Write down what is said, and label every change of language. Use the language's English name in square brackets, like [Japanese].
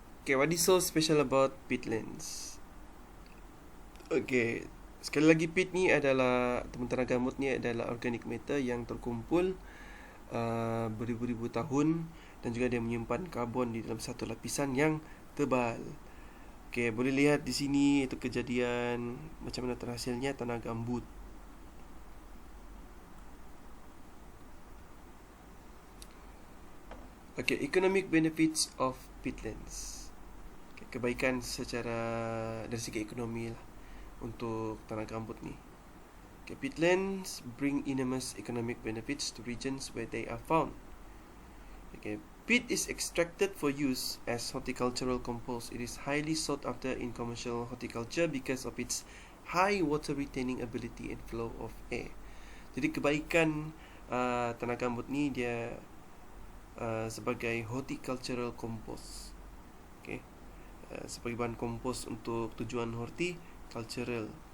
[English] What is so special about peatlands? [Malay] Sekali lagi, peat ni adalah, tanah gambut ni adalah organic matter yang terkumpul beribu-ribu tahun, dan juga dia menyimpan karbon di dalam satu lapisan yang tebal. Boleh lihat di sini itu kejadian macam mana terhasilnya tanah gambut. [English] Economic benefits of peatlands. [Malay] Kebaikan dari segi ekonomi lah untuk tanah gambut ni. [English] Peatlands bring enormous economic benefits to regions where they are found. Peat is extracted for use as horticultural compost. It is highly sought after in commercial horticulture because of its high water retaining ability and flow of air. [Malay] Jadi kebaikan tanah gambut ni dia sebagai horticultural compost. Sebagai bahan kompos untuk tujuan horticultural.